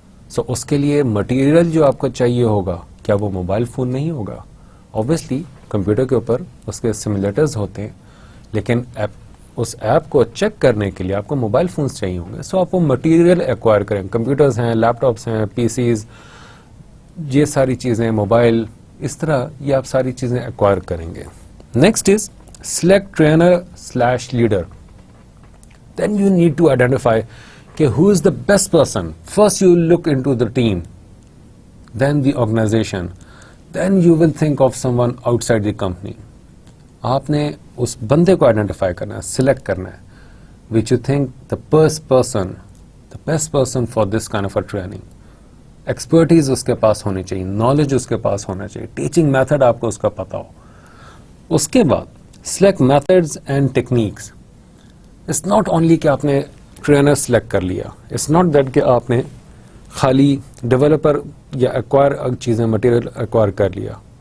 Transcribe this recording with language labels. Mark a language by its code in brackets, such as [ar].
[ur] سو اس کے لیے مٹیریل جو آپ کو چاہیے ہوگا, کیا وہ موبائل فون نہیں ہوگا؟ اوبیسلی کمپیوٹر کے اوپر اس کے سمولیٹرز ہوتے ہیں, لیکن اس ایپ کو چیک کرنے کے لیے آپ کو موبائل فونز چاہیے ہوں گے. سو آپ وہ مٹیریل ایکوائر کریں, کمپیوٹرز ہیں, لیپ ٹاپس ہیں, پی سیز, یہ ساری چیزیں, موبائل, اس طرح یہ آپ ساری چیزیں ایکوائر کریں گے. [en] Next is select trainer leader. Then you need to identify کہ who is the best person. First you look into the team then the organization, then you will think of someone outside the company. [ur] آپ نے اس بندے کو identify کرنا ہے, select کرنا ہے, [en] which you think the best person for this kind of a training. [ur] Expertise اس کے پاس ہونی چاہیے, نالج اس کے پاس ہونا چاہیے, ٹیچنگ میتھڈ آپ کو اس کا پتا ہو. اس کے بعد select methods and techniques. [en] it's not only [ur] کہ آپ نے ٹرینر سلیکٹ کر لیا, [en] it's not that [ur] کہ آپ نے خالی ڈیولپر یا ایکوائر چیزیں مٹیریل ایکوائر کر لیا.